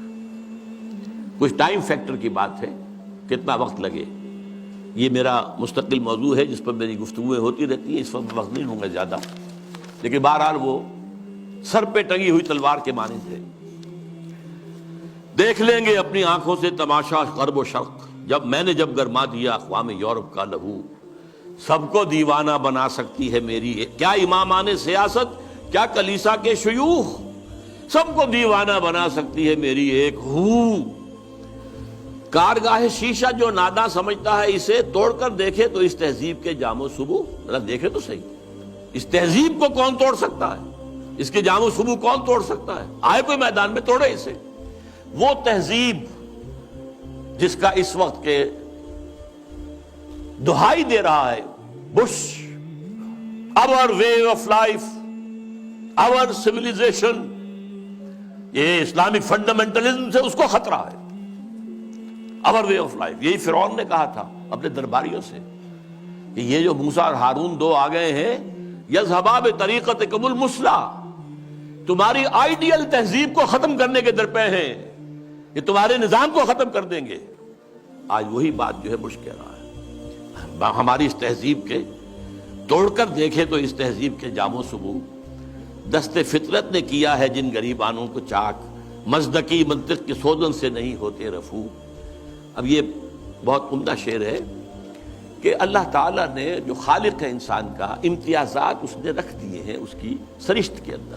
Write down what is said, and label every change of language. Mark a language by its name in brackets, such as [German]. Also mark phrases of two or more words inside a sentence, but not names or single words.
[Urdu] کچھ [English] time factor [Urdu] کی بات ہے، کتنا وقت لگے. یہ میرا مستقل موضوع ہے جس پر میری گفتگویں ہوتی رہتی ہیں، اس وقت وقت نہیں ہوں گا زیادہ، لیکن بہرحال وہ سر پہ ٹنگی ہوئی تلوار کے مانند ہے. دیکھ لیں گے اپنی آنکھوں سے تماشا غرب و شرق. میں نے جب گرما دیا اقوام یورپ کا لہو، سب کو دیوانہ بنا سکتی ہے میری کیا امامان سیاست، کیا کلیسا کے شیوخ، سب کو دیوانہ بنا سکتی ہے میری ایک ہو. کارگاہ شیشہ جو ناداں سمجھتا ہے اسے توڑ کر دیکھے تو اس تہذیب کے جام و صبو. ذرا دیکھے تو صحیح، اس تہذیب کو کون توڑ سکتا ہے؟ اس کے جام و صبو کون توڑ سکتا ہے؟ آئے کوئی میدان میں توڑے اسے. وہ تہذیب جس کا اس وقت کے دہائی دے رہا ہے بش، [English] our way of life, our civilization، [Urdu] یہ [English] Islamic fundamentalism [Urdu] سے اس کو خطرہ ہے. [English] our way of life، [Urdu] یہی فرعون نے کہا تھا اپنے درباریوں سے کہ یہ جو موسیٰ اور ہارون دو آ گئے ہیں، [Arabic] یذهبا بطریقتکم المثلی، [Urdu] تمہاری آئیڈیل تہذیب کو ختم کرنے کے درپے ہیں، یہ تمہارے نظام کو ختم کر دیں گے. آج وہی بات جو ہے بش کہہ رہا ہے. ہماری اس تہذیب کے توڑ کر دیکھے تو اس تہذیب کے جام و صبو دست فطرت نے کیا ہے جن غریبانوں کو چاک، مزدکی منطق کے سوزن سے نہیں ہوتے رفو. اب یہ بہت عمدہ شعر ہے کہ اللہ تعالیٰ نے جو خالق ہے انسان کا، امتیازات اس نے رکھ دیے ہیں اس کی سرشت کے اندر.